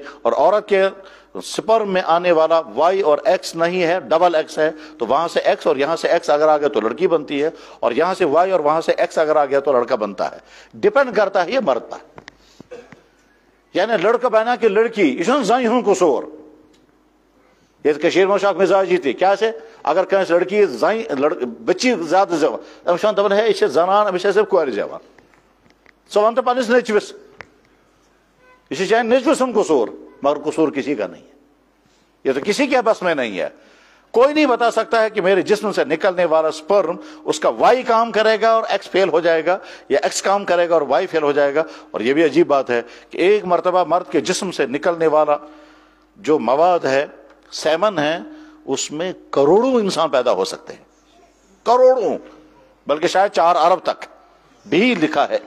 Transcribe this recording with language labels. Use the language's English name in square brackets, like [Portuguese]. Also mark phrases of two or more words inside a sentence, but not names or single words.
[Urdu] اور عورت کے سپرم میں آنے والا وائی اور ایکس نہیں ہے، [English] double X [Urdu] ہے، تو وہاں سے ایکس اور یہاں سے ایکس اگر آ گیا تو لڑکی بنتی ہے، اور یہاں سے وائی اور وہاں سے ایکس اگر آ گیا تو لڑکا بنتا ہے. ڈپینڈ کرتا ہے یہ مرد پر، یعنی لڑکا بنا کہ لڑکی [Kashmiri] یہ چھُنہٕ زنہِ ہُنٛد قصوٗر. ییٚتہِ کٔشیٖرِ منٛز چھُ اکھ مِزاجی تہِ کیٛاہ چھِ اگر کٲنٛسہِ لڑکی بچی زیادٕ زٮ۪وان أمِس چھِ وَنان دَپان ہے یہِ چھِ زنان أمِس چھِ صرف کورِ زٮ۪وان. ژٕ وَن تہٕ پنٛنِس نیٚچوِس، یہ چھِ چانہِ نیٚچوِ سُنٛد قصوٗر، [Urdu] مگر قصور کسی کا نہیں ہے. یہ تو کسی کے بس میں نہیں ہے. کوئی نہیں بتا سکتا ہے کہ میرے جسم سے نکلنے والا سپرم اس کا وائی کام کرے گا اور ایکس فیل ہو جائے گا، یا ایکس کام کرے گا اور وائی فیل ہو جائے گا. اور یہ بھی عجیب بات ہے کہ ایک مرتبہ مرد کے جسم سے نکلنے والا جو مواد ہے، سیمن ہے، اس میں کروڑوں انسان پیدا ہو سکتے ہیں، کروڑوں، بلکہ شاید 4 ارب تک بھی لکھا ہے.